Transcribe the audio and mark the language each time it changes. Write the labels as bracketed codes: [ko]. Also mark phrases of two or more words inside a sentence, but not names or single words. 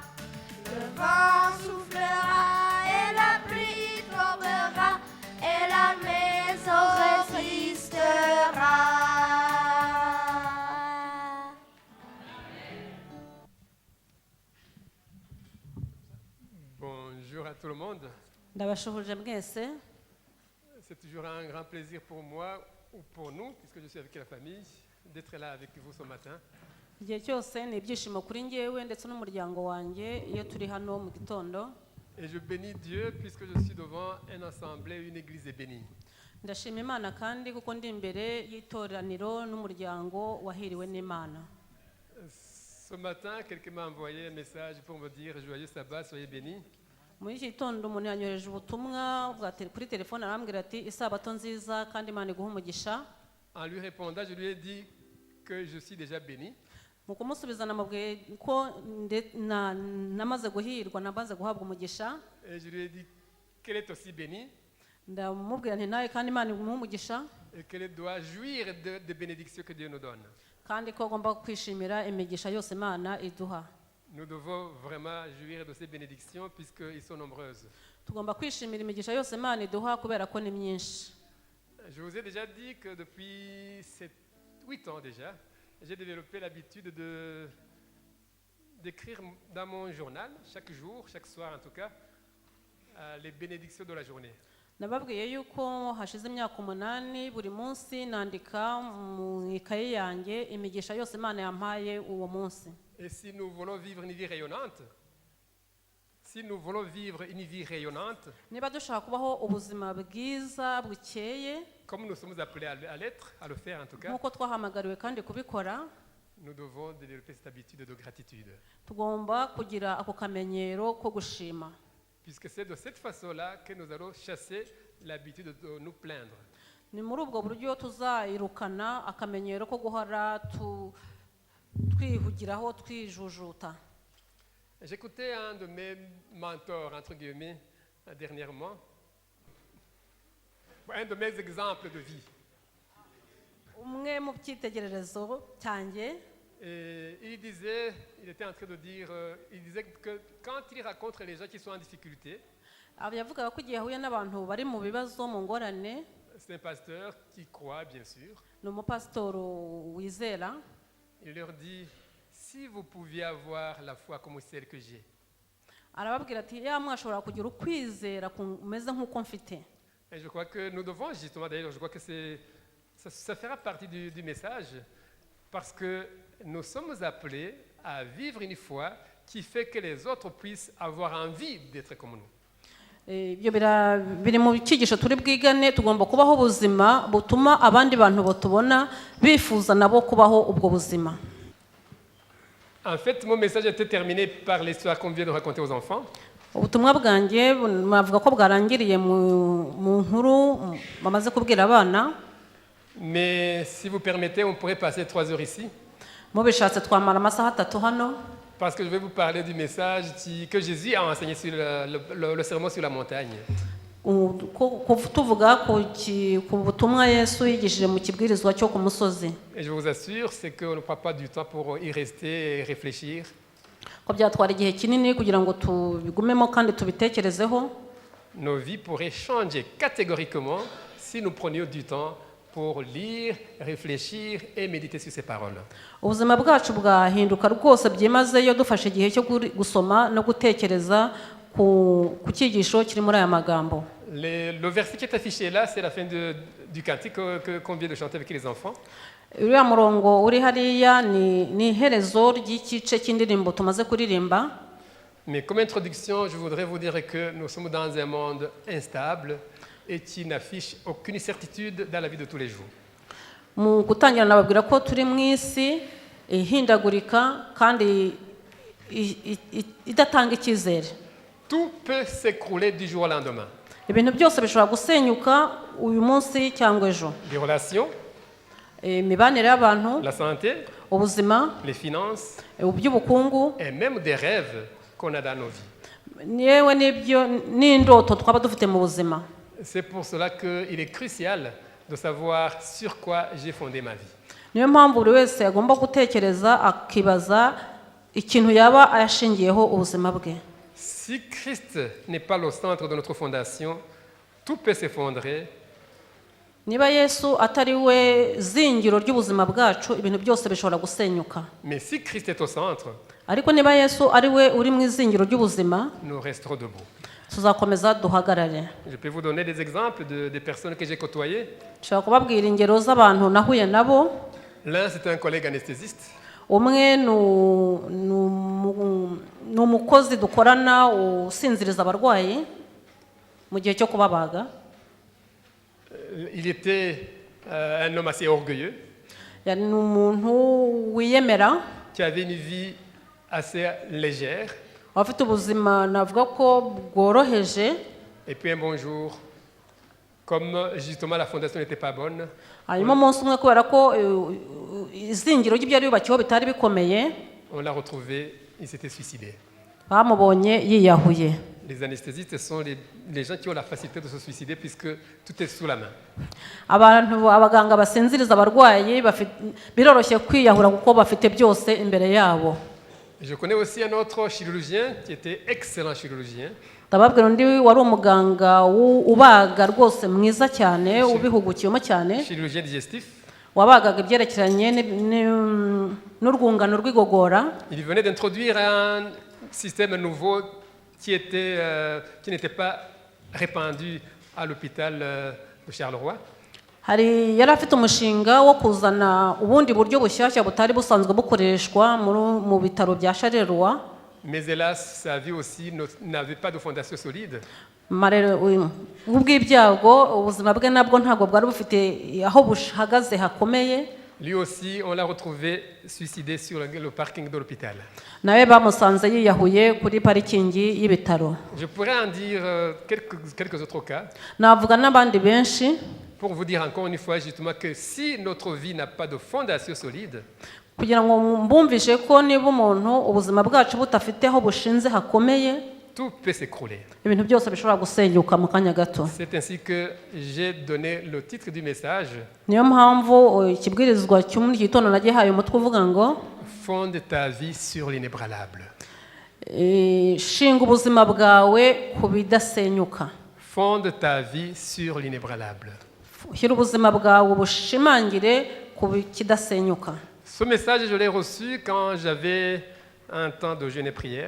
[fr] Le vent soufflera et la pluie tombera. Et la maison résistera. Bonjour à tout le monde. [rw] Ndabashuhuje mwese. [fr] C'est toujours un grand plaisir pour moi ou pour nous, puisque je suis avec la famille, d'être là avec vous ce matin. [rw] Igihe cyose ni ibyishimo kuri njyewe ndetse n'umuryango wanjye iyo turi hano mu gitondo. [fr] Et je bénis Dieu puisque je suis devant une assemblée, une église bénie. [rw] Ndashima Imana kandi kuko ndi imbere y'itoraniro n'umuryango wahiriwe n'Imana. [fr] Ce matin, quelqu'un m'a envoyé un message pour me dire joyeux sabbat, soyez bénis. [rw] Muri iki gitondo umuntu yanyohereje ubutumwa kuri telefone arambwira ati isabato nziza kandi Imana iguhe umugisha. [fr] En lui répondant, je lui ai dit que je suis déjà béni. [rw] Mu kumusubiza namubwiye ko namaze guhirwa namaze guhabwa umugisha. [fr] Et je lui ai dit qu'elle est aussi bénie. [rw] Ndamubwira nti nawe kandi Imana iguhe umugisha. [fr] Et qu'elle doit jouir des bénédictions que Dieu nous donne. [rw] Kandi ko agomba kwishimira imigisha yose Imana iduha. [fr] Nous devons vraiment jouir de ces bénédictions puisqu'elles sont nombreuses. [rw] Tugomba kwishimira imigisha yose Imana iduha kubera ko ni myinshi. [fr] Je vous ai déjà dit que depuis 8 ans déjà, j'ai développé l'habitude d'écrire dans mon journal, chaque jour, chaque soir en tout cas, les bénédictions de la journée. [rw] Nababwiye yuko hashize imyaka 8 buri munsi nandika mu ikaye yanjye imigisha yose Imana yampaye uwo munsi. [fr] Et si nous voulons vivre une vie rayonnante, [rw] niba dushaka kubaho ubuzima bwiza bukeye, [fr] comme nous sommes appelés à l'être, à le faire en tout cas, [rw] nkuko twahamagariwe kandi kubikora, [fr] nous devons développer cette habitude de gratitude. [rw] tugomba kugira ako kamenyero ko gushima, [fr] Puisque c'est de cette façon-là que nous allons chasser l'habitude de nous plaindre. [rw] ni muri ubwo buryo tuzayirukana akamenyero ko guhora twihugiraho twijujuta. [fr] J'écoutais un de mes mentors, entre guillemets, dernièrement, un de mes exemples de vie. [rw] Umwe mu byitegererezo cyanjye [fr] Et il était en train de dire, il disait que quand il rencontre les gens qui sont en difficulté, [rw] yavugaga ko igihe ahuye n'abantu bari mu bibazo, mu ngorane, [fr] c'est un pasteur qui croit, bien sûr. [rw] ni umupasitoro wizera, [fr] Il leur dit, si vous pouviez avoir la foi comme celle que j'ai, [rw] arababwira ati ya mwashobora kugira ukwizera kumeze nk'uko mfite. [fr] et je crois que nous devons justement, d'ailleurs, je crois que ça fera partie du message, parce que nous sommes appelés à vivre une foi qui fait que les autres puissent avoir envie d'être comme nous. [rw] Ibyo biri mu cyigisho turi bwigane. Tugomba kubaho ubuzima butuma abandi bantu batubona bifuza nabo kubaho ubwo buzima. [fr] En fait, mon message était terminé par l'histoire qu'on vient de raconter aux enfants. [rw] Ubutumwa bwanjye bavuga ko bwarangiriye mu nkuru bamaze kubwira abana. [fr] Mais si vous permettez, on pourrait passer 3 heures ici. [rw] Mubishatse twamara amasaha 3 hano. [fr] Parce que je vais vous parler du message que Jésus a enseigné sur le sermon sur la montagne. [rw] Tuvuga ku butumwa Yesu yigishije mu kibwirizwa cyo ku musozi. [fr] Et je vous assure, c'est qu'on ne prend pas du temps pour y rester et réfléchir. [rw] Ko byatwara igihe kinini kugira ngo tubigumemo kandi tubitekerezeho. [fr] Nos vies pourraient changer catégoriquement si nous prenions du temps pour lire, réfléchir et méditer sur ces paroles. [rw] Ubuzima bwacu bwahinduka rwose byimazeyo dufashe igihe cyo gusoma no gutekereza ku cyigisho kiri muri aya magambo. [fr] Le verset qui est affiché là, c'est la fin du cantique qu'on vient de chanter avec les enfants. [rw] Uriya murongo uri hariya ni iherezo ry'igice cy'indirimbo tumaze kuririmba. [fr] Mais comme introduction, je voudrais vous dire que nous sommes dans un monde instable et qui n'affiche aucune certitude dans la vie de tous les jours. [rw] Mu gutangira nababwira ko turi mu isi ihindagurika kandi idatanga icyizere. [fr] Tout peut s'écrouler du jour au lendemain. [rw] Ibintu byose bishobora gusenyuka uyu munsi cyangwa ejo. [fr] Les relations, [rw] Imibanire y'abantu, [fr] la santé, [rw] ubuzima, [fr] les finances [rw] ubukungu, [fr] et même des rêves qu'on a dans nos vies. [rw] yewe n'indoto twaba dufite mu buzima. [fr] C'est pour cela qu'il est crucial de savoir sur quoi j'ai fondé ma vie. [rw] Niyo mpamvu buri wese agomba gutekereza akibaza ikintu yaba ayashingiyeho ubuzima bwe. [fr] Si Christ n'est pas le centre de notre fondation, tout peut s'effondrer. [rw] Niba Yesu atari we zingiro ry'ubuzima bwacu, ibintu byose bishobora gusenyuka. [fr] Mais si Christ est au centre, [rw] Ariko niba Yesu ari we uri mu izingiro ry'ubuzima, [fr] nous resterons debout. [rw] tuzakomeza duhagarare. [fr] Je peux vous donner des exemples des personnes que j'ai côtoyées. [rw] Nshobora kubabwira ingero z'abantu nahuye nabo. [fr] L'un, c'était un collègue anesthésiste. [rw] Umwe ni umukozi dukorana usinziriza abarwayi mu gihe cyo kubabaga. [fr] Il était un homme assez orgueilleux, [rw] Yari umuntu wiyemera, [fr] qui avait une vie assez légère. [rw] afite ubuzima navuga ko bworoheje. [fr] Et puis un bon jour, comme justement la fondation n'était pas bonne, [rw] Hanyuma umunsi umwe kubera ko izingiro ry'ibyo yubakiyeho bitari bikomeye, [fr] on l'a retrouvé, il s'était suicidé. [rw] bamubonye yiyahuye. [fr] Les anesthésistes sont les gens qui ont la facilité de se suicider puisque tout est sous la main. [rw] Abaganga basinziriza abarwayi biroroshye kwiyahura kuko bafite byose imbere yabo. [fr] Je connais aussi un autre chirurgien qui était excellent chirurgien. [rw] Ndababwira undi wari umuganga ubaga rwose mwiza cyane, ubihugukiyemo cyane, [fr] Chirurgien digestif. [rw] wabagaga ibyerekeranye n'urwungano rw'igogora. [fr] Il venait d'introduire un système nouveau qui n'était pas répandu à l'hôpital de Charleroi. [rw] Yari afite umushinga wo kuzana ubundi buryo bushyashya butari busanzwe bukoreshwa mu bitaro bya Charleroi. [fr] Mais hélas, sa vie aussi n'avait pas de fondation solide. [rw] Ubw'ibyago ubuzima bwe nabwo ntabwo bwari bufite aho buhagaze hakomeye. [fr] Lui aussi, on l'a retrouvé suicidé sur le parking de l'hôpital. [rw] nawe bamusanze yiyahuye kuri parikingi y'ibitaro. [fr] Je pourrais en dire quelques autres cas [rw] Navuga n'abandi benshi [fr] pour vous dire encore une fois justement que si notre vie n'a pas de fondation solide, [rw] kugira ngo mbumvishe ko niba umuntu ubuzima bwacu budafite aho bushinze hakomeye, [fr] tout peut s'écrouler. [rw] ibintu byose bishobora gusenyuka mu kanya gato. [fr] C'est ainsi que j'ai donné le titre du message, [rw] Niyo mpamvu ikibwirizwa cyo muri iki gitondo nagihaye umutwe uvuga ngo [fr] fonde ta vie sur l'inébranlable. [rw] shinga ubuzima bwawe ku bidasenyuka. [fr] Fonde ta vie sur l'inébranlable. [rw] Shyira ubuzima bwawe bushimangire ku kidasenyuka. [fr] Ce message, je l'ai reçu quand j'avais un temps de jeûne et prière.